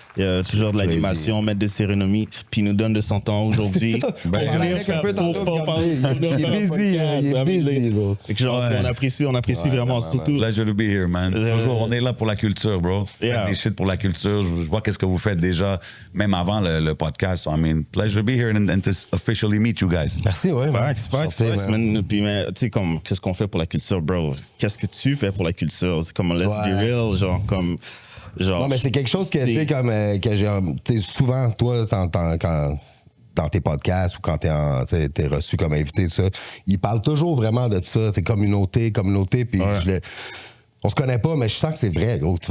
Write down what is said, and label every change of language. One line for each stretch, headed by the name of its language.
French: Il y a toujours de l'animation, maître de cérémonie, puis il nous donne de son temps aujourd'hui. On parlait avec un peu tantôt, regardez, il est busy, bro. Et que genre, Ouais. on apprécie vraiment, surtout.
English: Pleasure to be here, man.
French: Toujours, on est là pour la culture, bro.
English: Yeah.
French: Faites des shit pour la culture. Je vois qu'est-ce que vous faites déjà, même avant le podcast.
English: So, I mean, pleasure to be here and to officially meet you guys.
French: Merci, ouais.
English: Facts, man.
French: Puis, mais, tu sais, comme, qu'est-ce qu'on fait pour la culture, bro? Qu'est-ce que tu fais pour la culture? C'est comme,
English: let's be real,
French: genre, comme... Genre, Non, mais c'est quelque chose que, tu sais, comme, que j'ai, tu sais, souvent, toi, quand, dans tes podcasts ou quand t'es reçu comme invité, tout ça, ils parlent toujours vraiment de ça, c'est communauté, puis on se connaît pas, mais je sens que c'est vrai, gros.